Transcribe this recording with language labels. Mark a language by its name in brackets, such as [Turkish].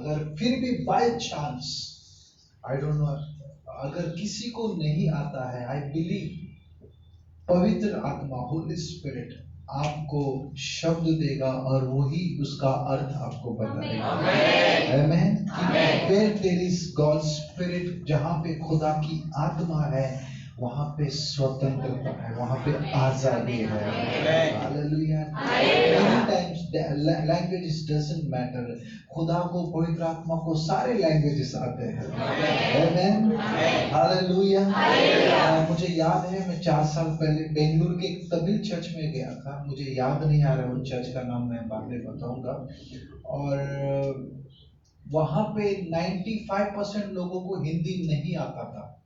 [Hindi] अगर फिर भी [English] by chance, I don't know, [Hindi] अगर किसी को नहीं आता है, [English] I believe [Hindi] पवित्र आत्मा, होली स्पिरिट आपको शब्द देगा और वही उसका अर्थ आपको बताएगा। आमेन। [English] Where there is God's spirit, [Hindi] जहाँ पे खुदा की आत्मा है, वहाँ पे स्वतंत्रता है, वहाँ पे आजादी है। Hallelujah. [English] Many times languages doesn't matter. [Hindi] खुदा को, पवित्र आत्मा को सारे लैंग्वेजेस आते हैं। आमेन, हालेलुया। मुझे याद है, मैं 4 साल पहले बेंगलुरु के एक तमिल चर्च में गया था। मुझे याद नहीं आ रहा वो चर्च का नाम, मैं बाद में बताऊंगा। और वहां पे 95% लोगों को हिंदी नहीं आता था।